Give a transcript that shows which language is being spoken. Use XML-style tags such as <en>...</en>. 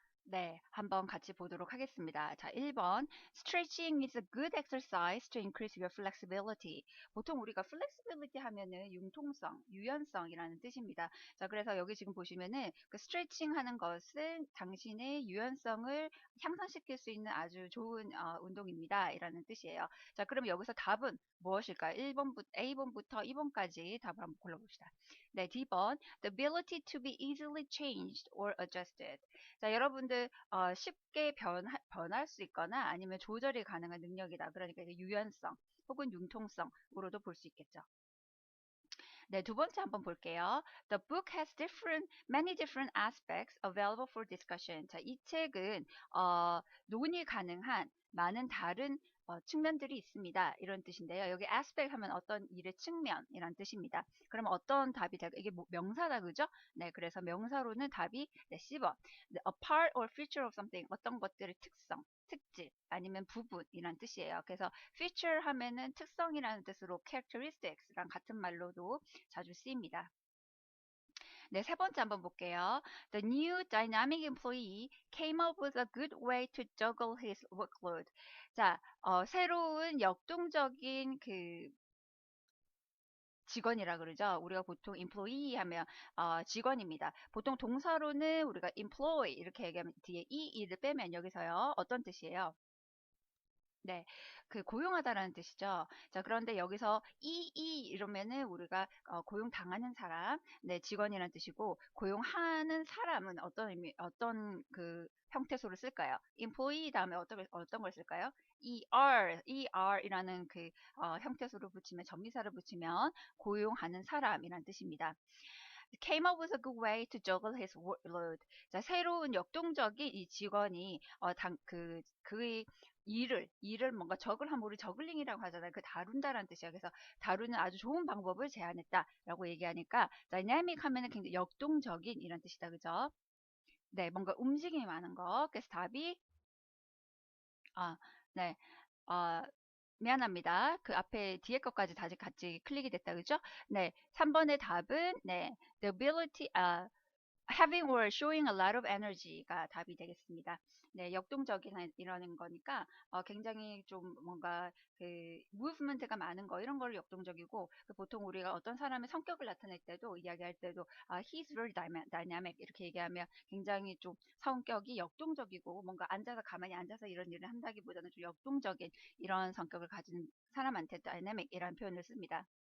<ko>네, 한번 같이 보도록 하겠습니다. 자, 1번.</ko> <en>Stretching is a good exercise to increase your flexibility.</en> <ko>보통 우리가 flexibility 하면은 융통성, 유연성이라는 뜻입니다. 자, 그래서 여기 지금 보시면은 그 stretching 하는 것은 당신의 유연성을 향상시킬 수 있는 아주 좋은 운동입니다. 이라는 뜻이에요. 자, 그럼 여기서 답은 무엇일까요? A번부터 2번까지 답을 한번 골라봅시다. 네, D번.</ko> <en>The ability to be easily changed or adjusted.</en> <ko>자, 여러분들 쉽게 변할 수 있거나 아니면 조절이 가능한 능력이다. 그러니까 이제 유연성 혹은 융통성으로도 볼 수 있겠죠. 네, 두 번째 한번 볼게요.</ko> <en>The book has many different aspects available for discussion.</en> <ko>자, 이 책은 논의 가능한 많은 다른 측면들이 있습니다. 이런 뜻인데요. 여기 aspect 하면 어떤 일의 측면이란 뜻입니다. 그러면 어떤 답이 될까? 이게 명사다, 그죠? 네, 그래서 명사로는 답이 네, C번.</ko> <en>네, a part or feature of something.</en> <ko>어떤 것들의 특성, 특질, 아니면 부분이란 뜻이에요. 그래서 feature 하면은 특성이라는 뜻으로 characteristics랑 같은 말로도 자주 쓰입니다. 네, 세 번째 한번 볼게요.</ko> <en>The new dynamic employee came up with a good way to juggle his workload.</en> <ko>자, 새로운 역동적인 그 직원이라 그러죠. 우리가 보통 employee 하면 직원입니다. 보통 동사로는 우리가 employ 이렇게 얘기하면 뒤에 e를 빼면 여기서요. 어떤 뜻이에요? 네, 그 고용하다라는 뜻이죠. 자, 그런데 여기서 이러면은 우리가 고용당하는 사람, 네, 직원이라는 뜻이고 고용하는 사람은 어떤 의미, 어떤 그 형태소를 쓸까요? employee 다음에 어떤 걸 쓸까요? er이라는 그 형태소를 붙이면 전미사를 붙이면 고용하는 사람이라는 뜻입니다.</ko> <en>Came up with a good way to juggle his workload.</en> <ko>자, 새로운 역동적인 이 직원이 그의 일을 뭔가 저글하면 우리 저글링이라고 하잖아요. 그 다룬다라는 뜻이야. 그래서 다루는 아주 좋은 방법을 제안했다라고 얘기하니까 dynamic 하면은 굉장히 역동적인 이런 뜻이다. 그죠? 네, 뭔가 움직임이 많은 거. 그래서 답이 아, 네. 어, 미안합니다. 그 앞에 뒤에 것까지 다시 같이 클릭이 됐다. 그죠? 네. 3번의 답은 네.</ko> <en>The ability having or showing a lot of energy가</en> <ko>답이 되겠습니다. 네, 역동적인 이러는 거니까 굉장히 좀 뭔가 그 무브먼트가 많은 거 이런 걸 역동적이고 보통 우리가 어떤 사람의 성격을 나타낼 때도 이야기할 때도</ko> <en>he's very dynamic</en> <ko>이렇게 얘기하면 굉장히 좀 성격이 역동적이고 뭔가 앉아서 가만히 앉아서 이런 일을 한다기보다는 좀 역동적인 이런 성격을 가진 사람한테 dynamic이라는 표현을 씁니다.</ko>